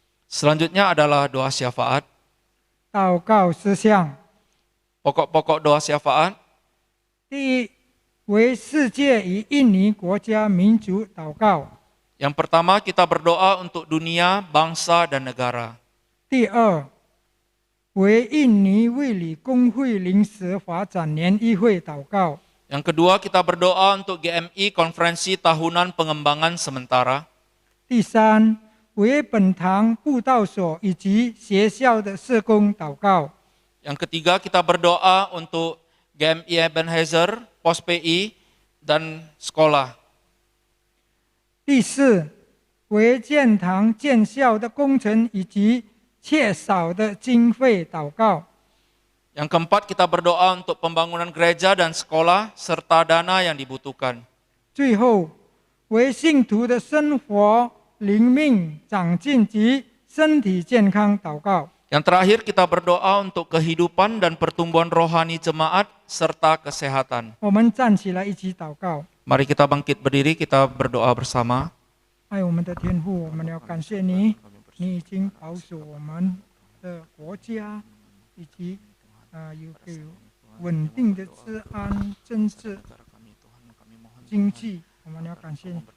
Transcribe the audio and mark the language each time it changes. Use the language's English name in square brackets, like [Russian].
[Indonesian] Selanjutnya adalah doa syafaat. [Chinese] 祷告事项， [Indonesian] Pokok-pokok doa syafaat. [Chinese] 第一，为世界与印尼国家民族祷告； [Indonesian] Yang pertama kita berdoa untuk dunia, bangsa, dan negara. [Chinese] 第二，为印尼卫理公会临时发展联谊会祷告； [Indonesian] Yang kedua kita berdoa untuk GMI Konferensi Tahunan Pengembangan Sementara. [Chinese] 第三，为本堂布道所以及学校的社工祷告； [Indonesian] Yang ketiga kita berdoa untuk GMI Ebenezer, Pos PI, dan sekolah. [Chinese] 第四，为建堂建校的工程以及缺少的经费祷告； [Indonesian] Yang keempat kita berdoa untuk pembangunan gereja dan sekolah serta dana yang dibutuhkan. [Chinese] 最后，为信徒的生活、灵命长进及身体健康祷告。 [Indonesian] Yang terakhir kita berdoa untuk kehidupan dan pertumbuhan rohani jemaat serta kesehatan. [Chinese] 我们站起来一起祷告。 [Indonesian] Mari kita bangkit berdiri, kita berdoa bersama. [Chinese] 爱我们的天父，我们要感谢你，你已经保守我们的国家，以及有给稳定的治安、政治、经济。我们要感谢你。